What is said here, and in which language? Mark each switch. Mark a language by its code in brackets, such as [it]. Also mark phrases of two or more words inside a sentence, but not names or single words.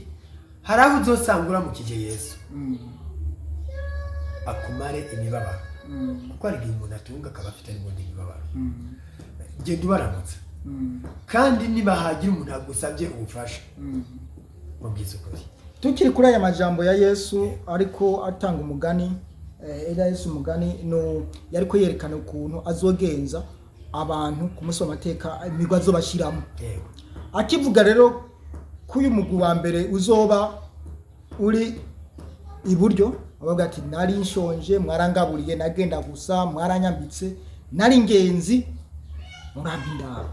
[rn] Hari aho uzosanga uramukije Yesu akumare imibabaro, kuko ari igihe umuntu atunga akaba afite n'ubundi imibabaro. Genda ubaramutse, kandi niba hagira umuntu agusabye ubufasha mubwiza ukuri. Tukiri kuri aya majambo ya Yesu ariko atanga umugani, Yesu umugani no yariko yerekana ukuntu azogenza abantu ku munsi w'amateka imigwa azobashiramo. Akivuga rero kuyu mugwi wa mbere uzoba uri iburyo, abavuga ati nari nshonje mwarangaburiye, nagenda gusa mwaranyambitse, nari ingenzi murabindaro.